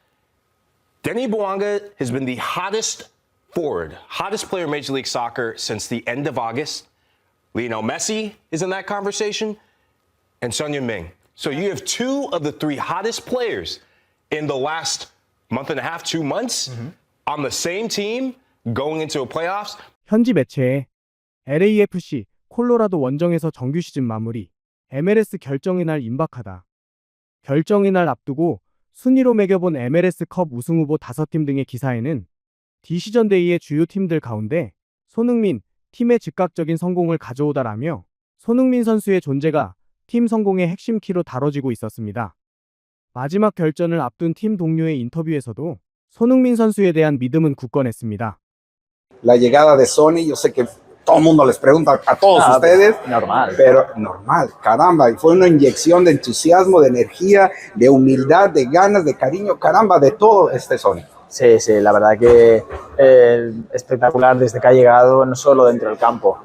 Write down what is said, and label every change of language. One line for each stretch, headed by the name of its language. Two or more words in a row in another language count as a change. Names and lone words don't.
English: Denis Bouanga has been the hottest forward, hottest player in Major League Soccer since the end of August. Lionel Messi is in that conversation, and Son Heung-min. So you have two of the three hottest players in the last month and a half, 2 months, on the same team going into a playoffs.
Korean: 현지 매체에 LAFC 콜로라도 원정에서 정규 시즌 마무리, MLS 결정의 날 임박하다. 결정의 날 앞두고 순위로 매겨본 MLS 컵 우승 후보 5팀 등의 기사에는 디시전 데이의 주요 팀들 가운데 손흥민, 팀의 즉각적인 성공을 가져오다라며 손흥민 선수의 존재가 팀 성공의 핵심 키로 다뤄지고 있었습니다. 마지막 결전을 앞둔 팀 동료의 인터뷰에서도 손흥민 선수에 대한 믿음은 굳건했습니다.
Spanish: La llegada de Sony, yo sé que todo el mundo les pregunta a todos ustedes, normal. pero normal, caramba, y fue una inyección de entusiasmo, de energía, de humildad, de ganas, de cariño, caramba, de todo Sony. Sí, sí, la verdad que espectacular desde que ha llegado, no solo dentro del campo.